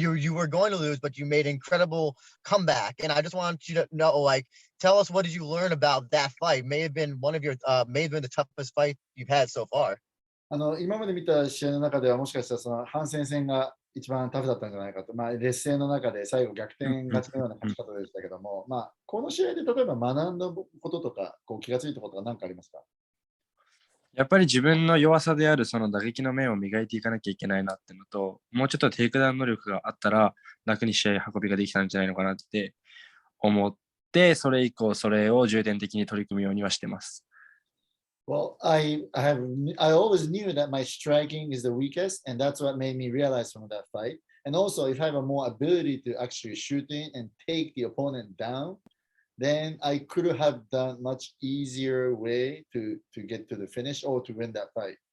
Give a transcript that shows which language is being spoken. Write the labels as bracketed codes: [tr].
[en] You were going to lose, but you made an incredible comeback. And I just want you to know, tell us, what did you learn about that fight? May have been the toughest fight you've had so far. [ja] 今まで見た試合の中ではもしかしたらその反戦戦が一番タフだったんじゃないかと、劣勢の中で最後逆転勝ちのような勝ち方でしたけども、この試合で例えば学んだこととか気がついたことが何かありますか？やっぱり自分の弱さであるその打撃の面を磨いていかなきゃいけないなっていうのと、もうちょっとテイクダウン能力があったら楽に試合運びができたんじゃないのかなって思って、それ以降それを重点的に取り組むようにはしてます。 [en] Well, I always knew that my striking is the weakest, and that's what made me realize from that fight. And also, if I have a more ability to actually shoot in and take the opponent down, then I could have done much easier way to get to the finish or to win that fight.